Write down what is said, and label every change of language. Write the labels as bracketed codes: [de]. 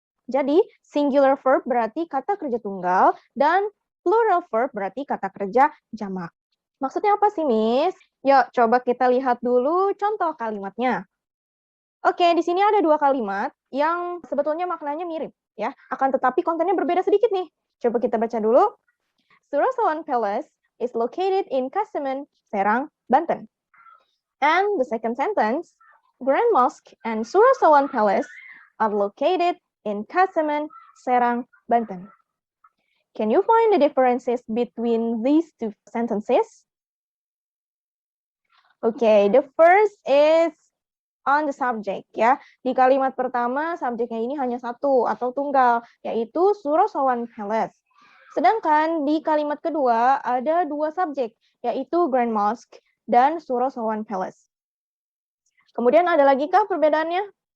[id] Jadi, singular verb berarti kata kerja tunggal dan plural verb berarti kata kerja jamak. Maksudnya apa sih, Miss? Yuk, coba kita lihat dulu contoh kalimatnya. Oke, di sini ada dua kalimat yang sebetulnya maknanya mirip, ya. Akan tetapi kontennya berbeda sedikit nih. Coba kita baca dulu. [en] Surasawan Palace is located in Kasemen, Serang, Banten. And the second sentence, Grand Mosque and Surasawan Palace are located in Kasemen, Serang, Banten. Can you find the differences between these two sentences? Okay, the first is on the subject, ya. [id] Di kalimat pertama, subjeknya ini hanya satu atau tunggal, yaitu Surasawan Palace. Sedangkan di kalimat kedua ada dua subjek, yaitu Grand Mosque dan Surasawan Palace. Kemudian ada lagi kah perbedaannya?